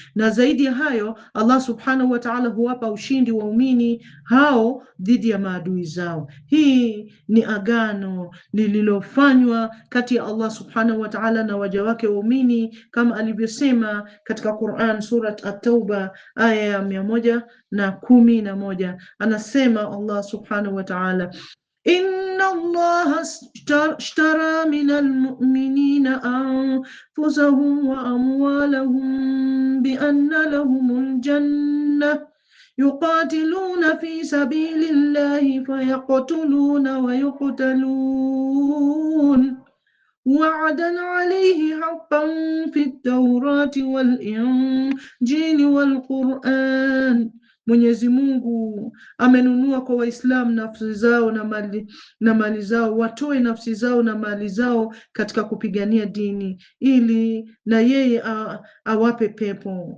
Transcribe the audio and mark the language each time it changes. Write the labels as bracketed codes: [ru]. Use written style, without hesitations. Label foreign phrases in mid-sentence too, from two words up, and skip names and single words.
[sw] Na zaidi ya hayo, [ar] الله سبحانه وتعالى [sw] huwapa ushindi waumini hao dhidi ya maadui zao. Hii ni agano lililofanywa kati ya [ar] الله سبحانه وتعالى [sw] na waja wake waumini, kama alivyosema katika Quran, surat At-Tauba aya ya 111. [ar] Anasema الله سبحانه وتعالى إن الله اشترى من المؤمنين أنفسهم وأموالهم بأن لهم الجنة يقاتلون في سبيل الله فيقتلون ويقتلون وعدا عليه حقا في التوراة والإنجيل والقرآن. [sw] Mwenyezi Mungu amenunua kwa Waislamu nafsi zao na mali zao, watoe nafsi zao na mali zao katika kupigania dini, ili na yeye awape pepo.